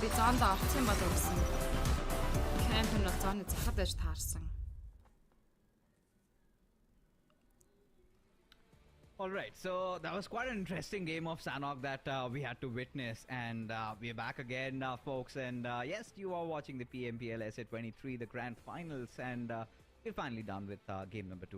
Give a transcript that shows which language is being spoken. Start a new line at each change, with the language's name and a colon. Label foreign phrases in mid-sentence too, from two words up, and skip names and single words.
Mongolian: Би зоонд орсон юм болов гэсэн. Кэмпэн бол зоны захад байж таарсан.
English: All right, so that was quite an interesting game of Sanhok that we had to witness, and we're back again, folks. And yes, you are watching the PMPL SA23, the grand finals, and we're finally done with game number 2.